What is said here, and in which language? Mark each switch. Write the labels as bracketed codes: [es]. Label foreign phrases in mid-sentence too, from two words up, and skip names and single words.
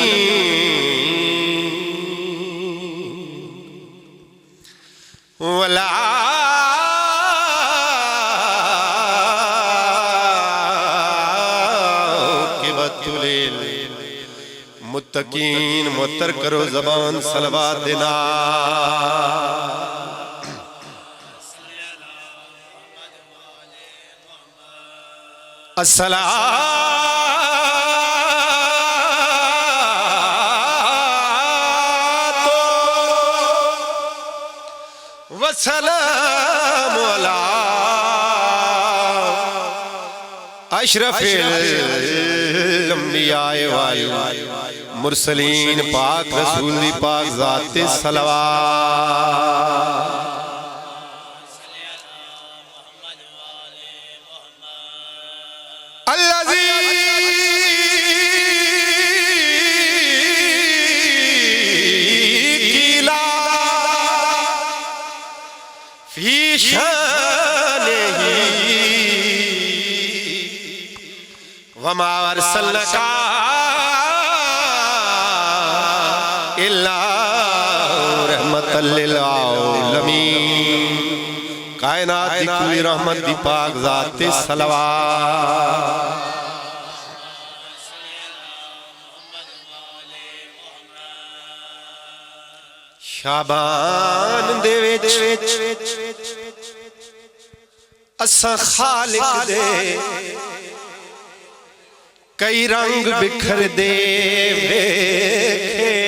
[ar] ولا متقين. [pa] معطر کرو زبان صلوات دینا. [ar] الصلاة والسلام على أشرف الأنبياء والمرسلين. [pa] پاک رسول دی پاک ذات صلوات. [ar] الذي قيل في شأنه وما أرسلناك إلا رحمة للعالمين. [pa] کائنات دی پوری رحمت دی پاک ذات صلوات. شعبان دے وچ اساں خالق دے کئی رنگ بکھر دے ویکھے.